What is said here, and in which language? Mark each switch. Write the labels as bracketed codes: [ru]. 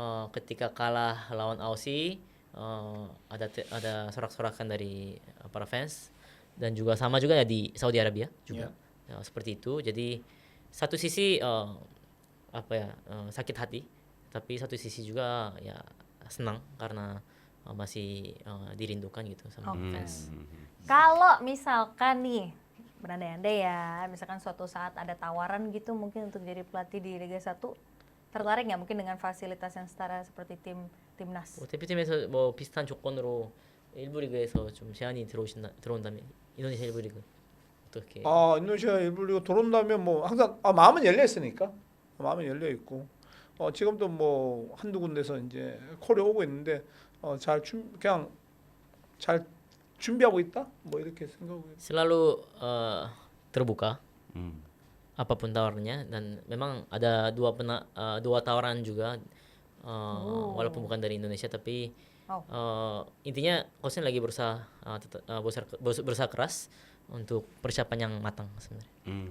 [id] ketika kalah lawan Aussie ada sorak-sorakan dari para fans dan juga sama juga ya di Saudi Arabia juga ya, seperti itu jadi satu sisi sakit hati tapi satu sisi juga ya senang karena masih dirindukan gitu sama fans. Kalau misalkan nih berandai-andai ya, misalkan suatu saat ada tawaran gitu mungkin untuk jadi pelatih di Liga 1, tertarik nggak mungkin dengan fasilitas yang setara seperti timnas? [ko] 대표팀에서 뭐 비슷한 조건으로 일부 리그에서 좀 제안이 들어온다면 인도네시아 일부 리그 어떻게? 인도네시아 일부 리그 들어온다면 뭐 항상 마음은 열려 있으니까 마음은 열려 있고 지금도 뭐 한두 군데서 이제 콜이 오고 있는데 그냥 잘 준비하고 있다 뭐 이렇게 생각하고 있어요. [id] Selalu terbuka apapun tawarannya dan memang ada dua tawaran juga walaupun bukan dari Indonesia tapi intinya Coach Shin lagi berusaha keras untuk persiapan yang matang sebenarnya.